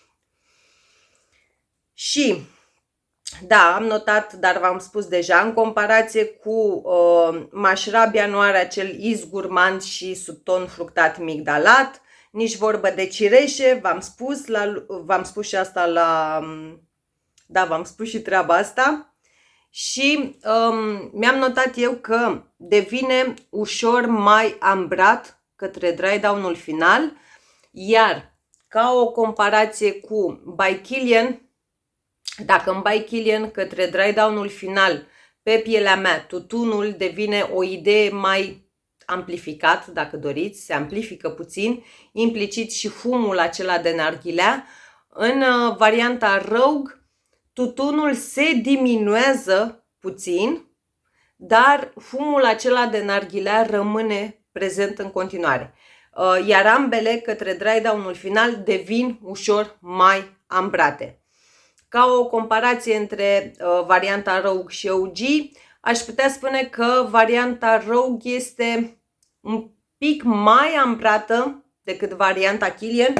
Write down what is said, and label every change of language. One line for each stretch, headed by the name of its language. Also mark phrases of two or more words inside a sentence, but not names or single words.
Romanian: Și da, am notat, dar v-am spus deja, în comparație cu Mashrabia nu are acel iz gurmand și subton fructat migdalat, nici vorbă de cireșe, v-am spus și asta da, v-am spus și treaba asta. Și mi-am notat eu că devine ușor mai ambrat către
English: dry down-ul
Romanian: final, iar ca o comparație cu by Kilian, dacă în by Kilian către
English: dry down-ul
Romanian: final pe pielea mea tutunul devine o idee mai amplificat, dacă doriți, se amplifică puțin, implicit și fumul acela de narghilea, în varianta Rogue tutunul se diminuează puțin, dar fumul acela de narghilea rămâne prezent în continuare. Iar ambele către
English: dry down-ul
Romanian: final devin ușor mai ambrate. Ca o comparație între varianta Rogue și OG, aș putea spune că varianta Rogue este un pic mai ambrată decât varianta Kilian.